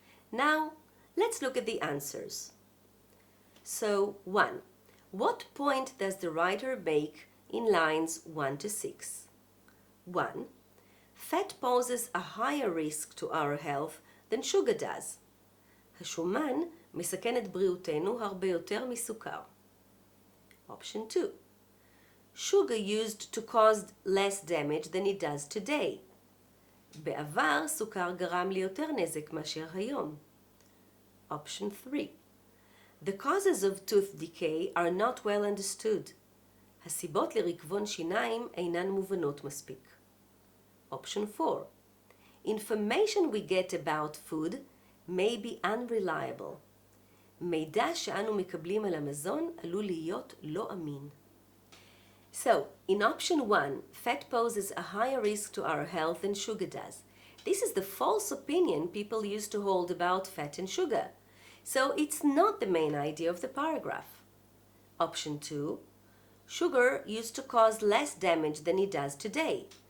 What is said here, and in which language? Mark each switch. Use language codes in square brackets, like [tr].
[en] Now, let's look at the answers. So, 1. What point does the writer make in lines 1 to 6? 1. Fat poses a higher risk to our health than sugar does. [he] השומן מסכן את בריאותנו הרבה יותר מסוכר. [en] Option 2. Sugar used to cause less damage than it does today. [he] בעבר סוכר גרם לי יותר נזק מאשר היום. [en] Option 3. The causes of tooth decay are not well understood. [he] הסיבות לריקבון שיניים אינן מובנות מספיק. [en] Option 4. information we get about food may be unreliable. [he] מידע שאנו מקבלים על המזון עלול להיות לא אמין. [en] So, in option 1, fat poses a higher risk to our health than sugar does. This is the false opinion people used to hold about fat and sugar. So, it's not the main idea of the paragraph. Option 2, sugar used to cause less damage than it does today.